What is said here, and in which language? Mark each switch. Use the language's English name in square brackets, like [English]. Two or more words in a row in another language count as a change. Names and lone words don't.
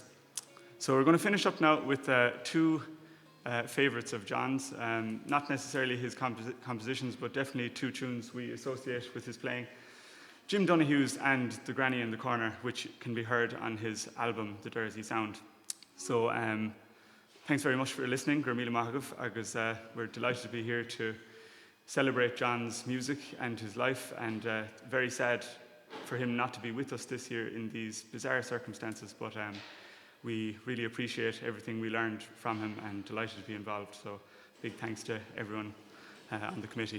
[English] So we're going to finish up now with two favourites of John's, not necessarily his compositions, but definitely two tunes we associate with his playing. Jim Donohue's and The Granny in the Corner, which can be heard on his album, The Jersey Sound. So thanks very much for listening. [Irish] Gur míle maith agaibh, [English] agus we're delighted to be here to celebrate John's music and his life, and very sad for him not to be with us this year in these bizarre circumstances, but we really appreciate everything we learned from him and delighted to be involved. So big thanks to everyone on the committee.